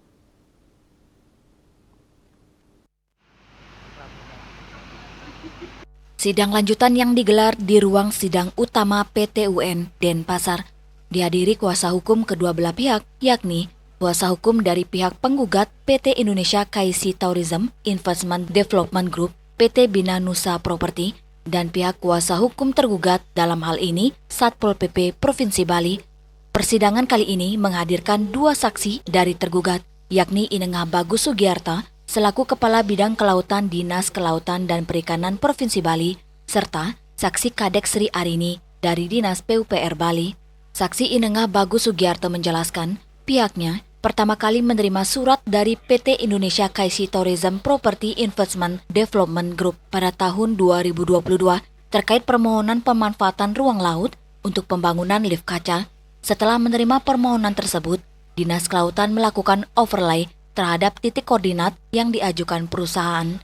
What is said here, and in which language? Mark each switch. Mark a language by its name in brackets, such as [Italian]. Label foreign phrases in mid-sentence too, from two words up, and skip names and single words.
[Indonesian] Sidang lanjutan yang digelar di ruang sidang utama PT UN Denpasar dihadiri kuasa hukum kedua belah pihak, yakni kuasa hukum dari pihak penggugat PT [English] Indonesia Kaisi Tourism Investment Development Group, [Indonesian] PT Bina Nusa Property, dan pihak kuasa hukum tergugat dalam hal ini Satpol PP Provinsi Bali. Persidangan kali ini menghadirkan dua saksi dari tergugat, yakni Inengah Bagus Sugiarta selaku Kepala Bidang Kelautan Dinas Kelautan dan Perikanan Provinsi Bali, serta saksi Kadek Sri Arini dari Dinas PUPR Bali. Saksi Inengah Bagus Sugiarta menjelaskan, pihaknya pertama kali menerima surat dari PT [English] Indonesia Kaisi Tourism Property Investment Development Group [Indonesian] pada tahun 2022 terkait permohonan pemanfaatan ruang laut untuk pembangunan lift kaca. Setelah menerima permohonan tersebut, Dinas Kelautan melakukan overlay terhadap titik koordinat yang diajukan perusahaan.